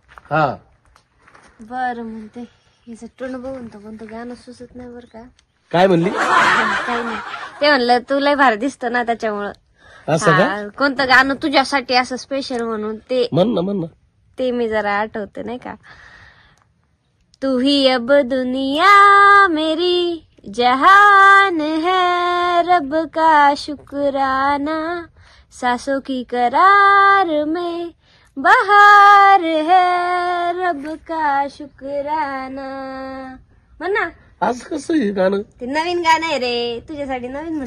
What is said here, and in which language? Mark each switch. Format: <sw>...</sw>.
<mr>हा बर म्हणते. याचं टोन बघून तर कोणतं गाणं सुचत नाही बरं का. काय म्हणली. काही नाही, ते म्हणलं तू लय भारी दिसतो ना त्याच्यामुळं. असं का. कोणतं गाणं तुझ्यासाठी असं स्पेशल म्हणून ते म्हण ना. ते मी जरा आठवते नाही का.</mr> <hi>तू ही अब दुनिया मेरी जहान है रब का शुक्राना सांसों की करार में बहार है रब का शुक्राना.</hi> <mr>म्हण ना. आज कसं हे गाणं. ते नवीन गाणं आहे रे तुझ्यासाठी, नवीन म्हण.</mr>